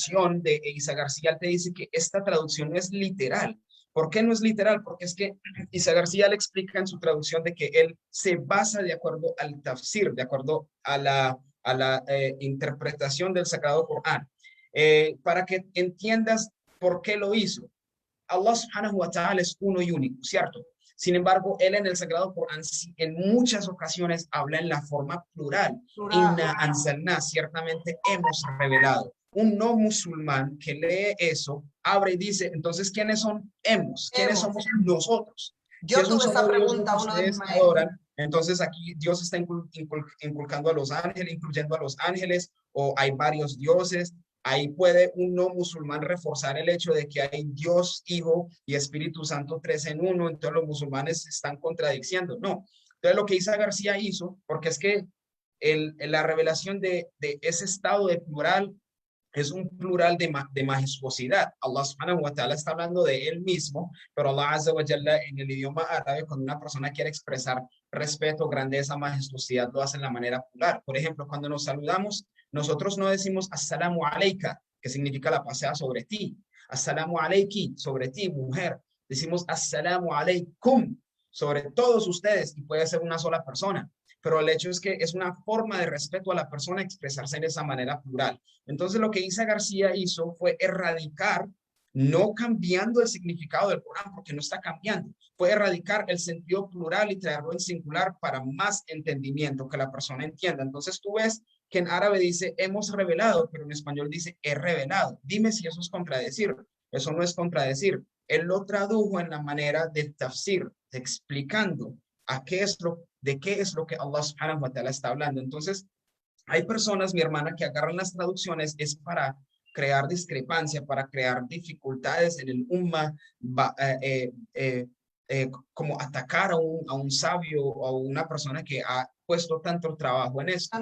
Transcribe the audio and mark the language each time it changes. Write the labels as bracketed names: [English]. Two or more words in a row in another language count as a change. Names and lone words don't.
[Spanish] introducción de Isa García, él te dice que esta traducción no es literal. ¿Por qué no es literal? Porque es que Isa García le explica en su traducción de que él se basa de acuerdo al tafsir, de acuerdo a la interpretación del Sagrado Corán. Para que entiendas por qué lo hizo. [Arabic] الله سبحانه وتعالى [Spanish] es uno y único, ¿cierto? Sin embargo, él en el Sagrado Corán en muchas ocasiones habla en la forma plural. Plural. [Arabic] إنا أنزلنا, [Spanish] ciertamente hemos revelado. Un no musulmán que lee eso, abre y dice, entonces, ¿quiénes son hemos? ¿Quiénes Hemos. somos nosotros? Si Yo es un tuve esa solo Dios lo pregunta que a uno de mis ustedes maestros. adoran, entonces aquí Dios está inculcando a los ángeles, incluyendo a los ángeles, o hay varios dioses. Ahí puede un no musulmán reforzar el hecho de que hay Dios, Hijo y Espíritu Santo tres en uno, entonces los musulmanes están contradiciendo. No. Entonces lo que Isa García hizo, porque es que la revelación de ese estado de plural es un plural de majestuosidad. [Arabic] الله سبحانه وتعالى [Spanish] está hablando de él mismo, pero [Arabic] الله عز وجل [Spanish] en el idioma árabe, cuando una persona quiere expresar respeto, grandeza, majestuosidad, lo hace en la manera plural. Por ejemplo, cuando nos saludamos, nosotros no decimos [Arabic] السلام عليك, [Spanish] que significa la paz sea sobre ti. [Arabic] السلام عليكِ, [Spanish] sobre ti, mujer. Decimos [Arabic] السلام عليكم, [Spanish] sobre todos ustedes, y puede ser una sola persona. Pero el hecho es que es una forma de respeto a la persona expresarse de esa manera plural. Entonces lo que Isa García hizo fue erradicar, no cambiando el significado del Corán, porque no está cambiando, fue erradicar el sentido plural y traerlo en singular para más entendimiento, que la persona entienda. Entonces tú ves que en árabe dice hemos revelado, pero en español dice he revelado. Dime si eso es contradecir. Eso no es contradecir. Él lo tradujo en la manera de tafsir, explicando de qué es lo que [Arabic] الله سبحانه وتعالى [Spanish] está hablando. Entonces, hay personas, mi hermana, que agarran las traducciones es para crear discrepancia, para crear dificultades en el umma, como atacar a un sabio o a una persona que ha puesto tanto trabajo en esto.